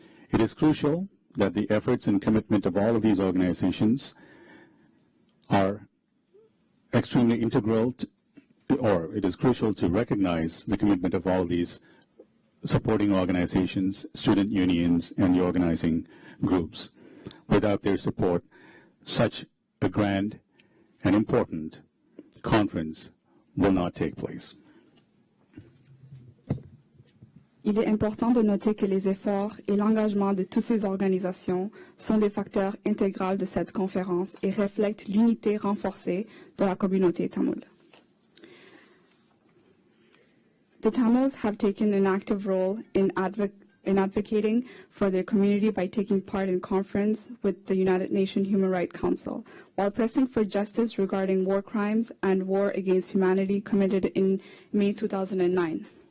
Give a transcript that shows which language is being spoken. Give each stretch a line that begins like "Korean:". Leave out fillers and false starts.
English: It is crucial that the efforts and commitment of all of these organizations are extremely integral to, or it is crucial to recognize the commitment of all these supporting organizations, student unions, and the organizing groups. Without their support, such a grand and important conference will not take place.
French: Il est important de noter que les efforts et l'engagement de toutes ces organisations sont des facteurs intégraux de cette conférence et reflètent l'unité renforcée de la communauté tamoule.
English: The Tamils have taken an active role in advocating for their community by taking part in conference with the United Nations Human Rights Council, while pressing for justice regarding war crimes and war against humanity committed in May 2009.